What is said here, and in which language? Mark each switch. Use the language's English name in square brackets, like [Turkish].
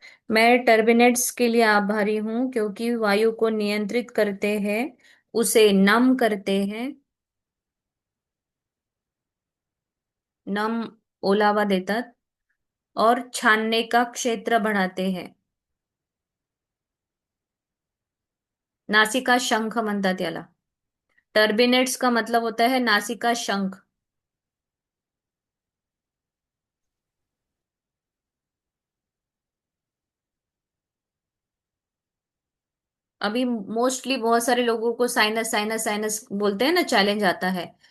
[Hindi] मैं टर्बिनेट्स के लिए आभारी हूँ क्योंकि वायु को नियंत्रित करते हैं, उसे नम करते हैं, नम [Marathi] ओलावा देतात, [Hindi] और छानने का क्षेत्र बढ़ाते हैं। [Marathi] नासिका शंख म्हणतात याला। [Hindi] टर्बिनेट्स का मतलब होता है नासिका शंख। अभी मोस्टली बहुत सारे लोगों को साइनस साइनस साइनस बोलते हैं ना, चैलेंज आता है।